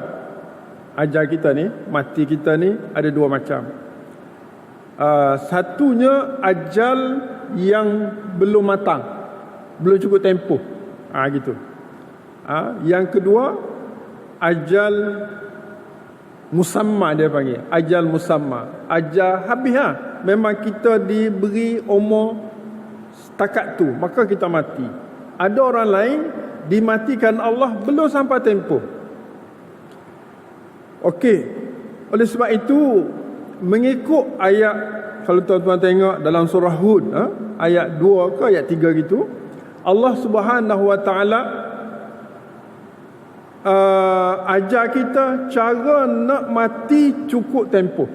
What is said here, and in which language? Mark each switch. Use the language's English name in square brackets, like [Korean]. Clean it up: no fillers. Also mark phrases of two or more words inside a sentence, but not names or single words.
[Malay] Ajal kita ni, mati kita ni ada dua macam. Satunya ajal yang belum matang, belum cukup tempoh, gitu. Yang kedua [Arabic] أجل مسمى, [Malay] dia panggil [Arabic] أجل مسمى, [Malay] ajal habis. Memang kita diberi umur setakat tu, maka kita mati. Ada orang lain dimatikan Allah belum sampai tempoh. Okey. Oleh sebab itu, mengikut ayat, kalau tuan-tuan tengok dalam surah Hud, ayat 2 ke ayat 3 gitu, Allah [Arabic] سبحانه وتعالى [Malay] ajar kita cara nak mati cukup tempoh.